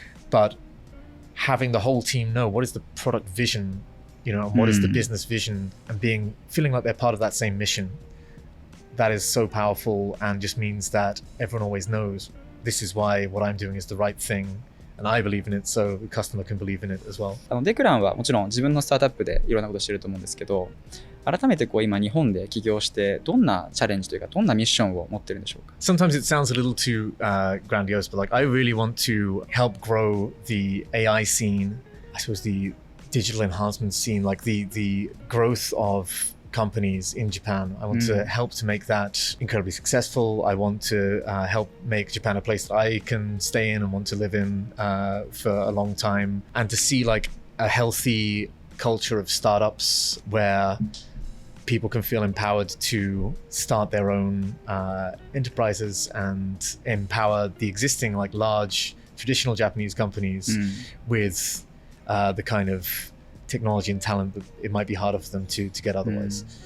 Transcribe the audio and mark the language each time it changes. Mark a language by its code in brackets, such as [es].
[en] But having the whole team know what is the product vision, and what is the business vision, and feeling like they're part of that same mission, that is so powerful and just means that everyone always knows this is why what I'm doing is the right thing. And I believe in it, so the customer can believe in it as well. [ja] デクランはもちろん自分のスタートアップでいろんなことしてると思うんですけど、改めて今日本で起業してどんなチャレンジというかどんなミッションを持ってるんでしょうか？ [en] Sometimes it sounds a little too grandiose, but like I really want to help grow the AI scene, I suppose the digital enhancement scene, like the growth of companies in Japan. I want to help to make that incredibly successful. I want to help make Japan a place that I can stay in and want to live in for a long time, and to see like a healthy culture of startups where people can feel empowered to start their own enterprises and empower the existing like large traditional Japanese companies with the kind of technology and talent that it might be harder for them to get otherwise.